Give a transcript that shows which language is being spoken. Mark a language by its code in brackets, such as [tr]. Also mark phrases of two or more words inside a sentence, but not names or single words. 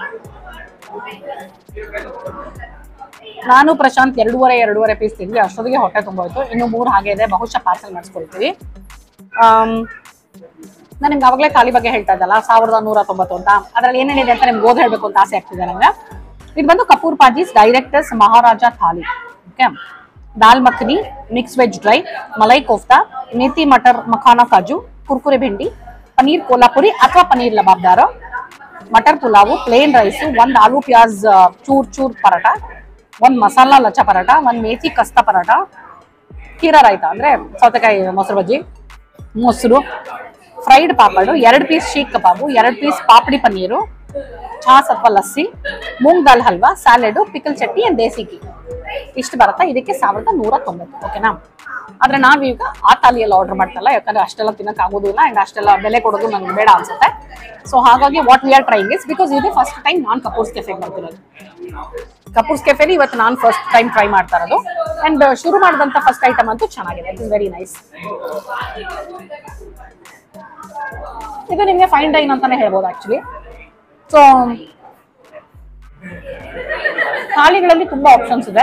[kn] ನಾನು ಪ್ರಶಾಂತ್ ಎರಡೂವರೆ ಪೀಸ್ ತಿಂದ್ವಿ. ಅಷ್ಟೊತ್ತಿಗೆ ಹೊಟ್ಟೆ ತುಂಬೋಯ್ತು. ಇನ್ನು 3 ಹಾಗೆ ಇದೆ, ಬಹುಶಃ ಪಾರ್ಸಲ್ ಮಾಡಿಸ್ಕೊಳ್ತೀವಿ. ನಾನು ನಿಮ್ಗೆ ಅವಾಗಲೇ ಥಾಲಿ ಬಗ್ಗೆ ಹೇಳ್ತಾ ಇದ್ದಲ್ಲ, 1190 ಅಂತ. ಅದ್ರಲ್ಲಿ ಏನೇನಿದೆ ಅಂತ ನಿಮ್ಗೆ ಓದ್ ಹೇಳ್ಬೇಕು ಅಂತ ಆಸೆ ಆಗ್ತಿದೆ ನಂಗೆ. ಇದು ಬಂದು ಕಪೂರ್ ಪಾಜೀಸ್ ಡೈರೆಕ್ಟರ್ಸ್ ಮಹಾರಾಜ ಥಾಲಿ. ಓಕೆ, [hi] दाल मखनी, मिक्स वेज ड्राई, मलाई कोफ्ता, मेथी मटर मखाना काजू, कुरकुरे भिंडी, पनीर कोल्हापुरी अथवा पनीर लबाबदार, मटर पुलाव, प्लेन रईस, ಒಂದು आलू प्याज चूर चूर पराठ, ಒಂದು मसाला लच्छा पराठ, ಒಂದು मेथी कस्ता पराठ, खीरा रायता [kn] ಅಂದ್ರೆ ಸೌತೆಕಾಯಿ ಮೊಸರು ಬಜ್ಜಿ, ಮೊಸರು, ಫ್ರೈಡ್ ಪಾಪಡ್, 2 ಪೀಸ್ ಶೀಖ್ ಕಬಾಬು, 2 ಪೀಸ್ ಪಾಪಡಿ ಪನ್ನೀರು, ಛಾಸ್ ಅಥವಾ ಲಸ್ಸಿ, ಮೂಂಗ್ ದಾಲ್ ಹಲ್ವಾ, ಸ್ಯಾಲೆಡ್, ಪಿಕಲ್ ಚಟ್ನಿ ಅಂಡ್ ದೇಸಿ ಘೀ. ಇಷ್ಟು ಬರುತ್ತಾ. ಇದಕ್ಕೆ 1190. ಓಕೆನಾ. ಆದ್ರೆ ನಾವೀಗ ಆ ಥಾಲಿಯಲ್ಲಿ ಆರ್ಡರ್ ಮಾಡ್ತಲ್ಲ, ಯಾಕಂದ್ರೆ ಅಷ್ಟೆಲ್ಲ ತಿನ್ನಕ್ಕೆ ಆಗೋದಿಲ್ಲ ಅಂಡ್ ಅಷ್ಟೆಲ್ಲ ಬೆಲೆ ಕೊಡೋದು ನನಗೆ ಬೇಡ ಅನ್ಸುತ್ತೆ. ಸೊ ಹಾಗಾಗಿ [en] what we are trying is, [kn] ಬಿಕಾಸ್ ಇದು [en] first time [kn] ನಾನು ಕಪೂರ್ಸ್ ಕೆಫೆಗೆ ಬರ್ತಿರೋದು. ಕಪೂರ್ಸ್ ಕೆಫೆಲಿ ಇವತ್ತು ನಾನು [en] first time try [kn] ಮಾಡ್ತಾ ಇರೋದು. ಅಂಡ್ ಶುರು ಮಾಡಿದಂಥ [en] first item [kn] ಅಂತೂ ಚೆನ್ನಾಗಿದೆ. [en] It is very nice. [kn] ಇದು ನಿಮಗೆ [en] fine dine [kn] ಅಂತಾನೆ ಹೇಳ್ಬೋದು ಆಕ್ಚುಲಿ. ಸೊ ಥಾಲಿಗಳಲ್ಲಿ ತುಂಬಾ ಆಪ್ಷನ್ಸ್ ಇದೆ.